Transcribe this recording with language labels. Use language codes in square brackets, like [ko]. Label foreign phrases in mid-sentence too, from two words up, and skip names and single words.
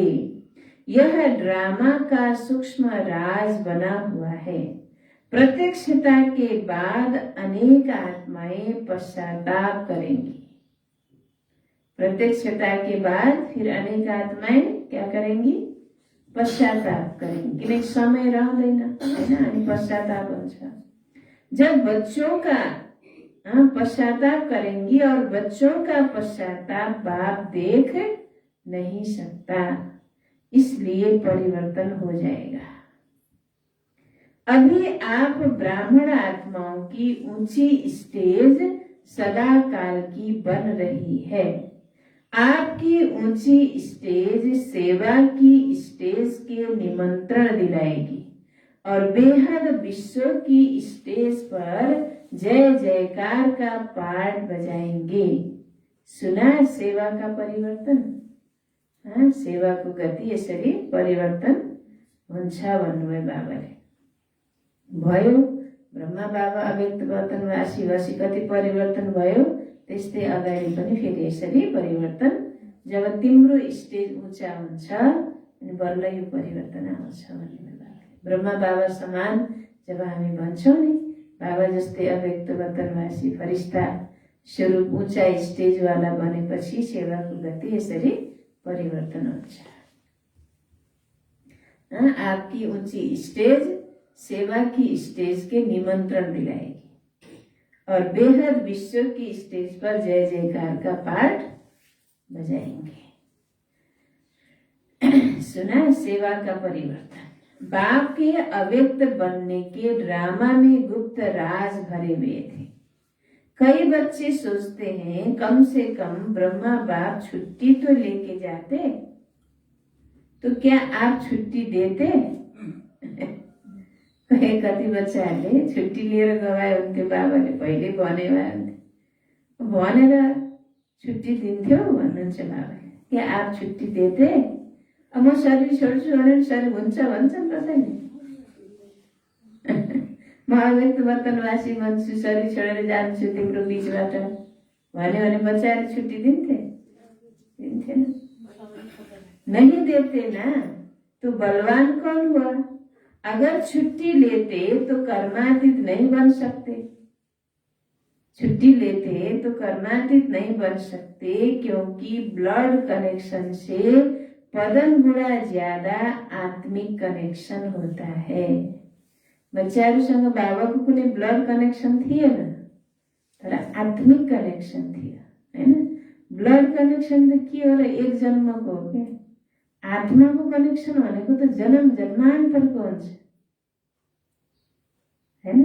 [hi] यह ड्रामा का सूक्ष्म राज बना हुआ है। प्रत्यक्षता के बाद अनेक आत्माएं पश्चाताप करेंगी। प्रत्यक्षता के बाद फिर अनेक आत्माएं क्या करेंगी? पश्चाताप करेंगे। किन समय रह देना है ना, [ne] अनि पश्चाताप हुन्छ। [hi] जब बच्चों का पश्चाताप करेंगी और बच्चों का पश्चाताप बाप देख नहीं सकता, इसलिए परिवर्तन हो जाएगा। अभी आप ब्राह्मण आत्माओं की ऊंची स्टेज सदा काल की बन रही है। आपकी ऊंची स्टेज सेवा की स्टेज के निमंत्रण दिलाएगी और बेहद विश्व की स्टेज पर जय जयकार का पाठ बजाएंगे। सुना सेवा का परिवर्तन? [ne] सेवाको गति यसरी परिवर्तन हुन्छ भन्नुभयो बाबाले। भयो ब्रह्मा बाबा अव्यक्त वतनवासी वासी कति परिवर्तन भयो, त्यस्तै अगाडि पनि फेरि यसरी परिवर्तन। जब तिम्रो स्टेज ऊंचा हुन्छ अनि बल्ल यो परिवर्तन आउँछ भन्नुभयो बाबाले। ब्रह्मा बाबा समान जब हामी भन्छौँ नि, बाबा जस्तै अव्यक्त वतनवासी फरिस्ता स्वरूप ऊंचा स्टेजवाला बनेपछि सेवाको गति यसरी परिवर्तन हुन्छ। [hi] आपकी ऊंची स्टेज सेवा की स्टेज के निमंत्रण दिलाएगी और बेहद विश्व की स्टेज पर जय जयकार का पाठ बजाएंगे। सुना सेवा का परिवर्तन। बाप के अव्यक्त बनने के ड्रामा में गुप्त राज भरे हुए थे। कई बच्चे सोचते हैं कम से कम ब्रह्मा बाप छुट्टी तो लेके जाते, तो क्या आप छुट्टी देते? [ne] कति बच्चाहरूले छुट्टी लिएर गए हुन्थ्यो, बाबाले पहिले भने भए हुन्थ्यो, भनेर छुट्टी दिन्थ्यो भन्नुहुन्छ बाबाले। [hi] क्या आप छुट्टी देते? [ne] अब म शरीर छोड्छु भने शरीर हुन्छ भन्छन् कसैले? म अव्यक्त वतनवासी बन्छु, शरीर छोडेर जान्छु तिम्रो बीचबाट भन्यो भने बच्चाहरूले छुट्टी दिन्थे? दिन्थेन। [hi] नहीं देते ना, तो बलवान कौन हुआ? अगर छुट्टी लेते तो कर्मातीत नहीं बन सकते। छुट्टी लेते तो कर्मातीत नहीं बन सकते, क्योंकि [en] blood connection [hi] से पदन गुणा ज्यादा आत्मिक कनेक्शन होता है। [ne] बच्चाहरूसँग बाबाको कुनै [en] blood connection [ne] थिएन, तर आत्मिक कनेक्सन थियो हैन। [en] blood connection [ne] त के हो र? एक जन्मको हो के। आत्माको कनेक्सन भनेको त जन्म जन्मान्तरको हुन्छ हैन।